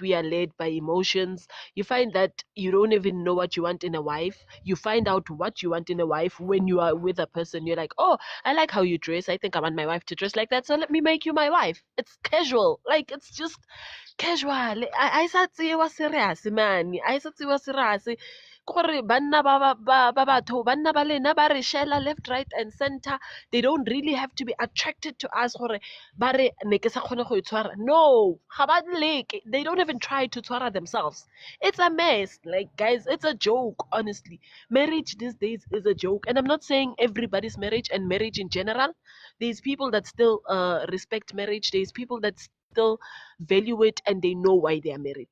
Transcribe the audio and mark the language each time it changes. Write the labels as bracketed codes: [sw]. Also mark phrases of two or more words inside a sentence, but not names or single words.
[en] We are led by emotions. You find that you don't even know what you want in a wife. You find out what you want in a wife when you are with a person. You're like, oh, I like how you dress. I think I want my wife to dress like that, so let me make you my wife. It's casual. Like, it's just casual. [tn] I sa tsewa [en] serious, man. [tn] I sa tsewa serious. Gore banna ba batho, banna ba lena ba re shela [en] left, right, and center. They don't really have to be attracted to us [tn] gore ba re ne ke sa kgone go itshwara. No, ga ba leke. [en] They don't even try to tshwara themselves. It's a mess. Like, guys, it's a joke, honestly. Marriage these days is a joke. And I'm not saying everybody's marriage and marriage in general. There's people that still respect marriage. There's people that still value it, and they know why they are married.